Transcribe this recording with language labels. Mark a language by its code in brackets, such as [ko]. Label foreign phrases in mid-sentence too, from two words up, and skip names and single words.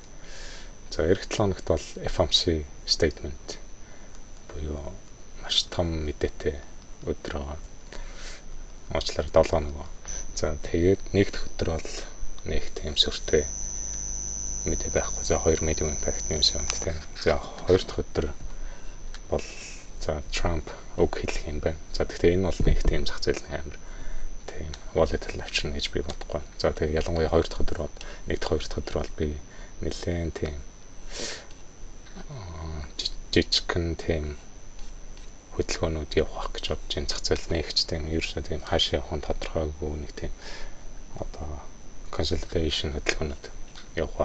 [mn] За эх 7 хоногт бол [en] FOMC statement [mn] буюу маш том мэдээтэй өдөр байгаа. Уучлаарай 7 хоног. За тэгээд нэгдүгээр өдөр бол нэг тийм сүртэй мэдээ байхгүй. За 2 [en] medium impact news [mn] юм тийм. За хоёр дахь өдөр бол за Trump үг хэлэх юм байна. За тэгэхээр энэ бол нэг тийм зах зээл амар тийм volatile авчирна гэж би бодохгүй. За тэгээд ялангуяа хоёр дахь өдөр бол нэг дахь хоёр дахь өдөр бол би нэлээд тийм жижигхэн тийм хөдөлгөөнүүд явах гэж бодож энэ зах зээл нэгч тийм ерөөсөө тийм хаашаа явах нь тодорхойгүй нэг тийм одоо consolidation хөдөлгөөнүүд явах.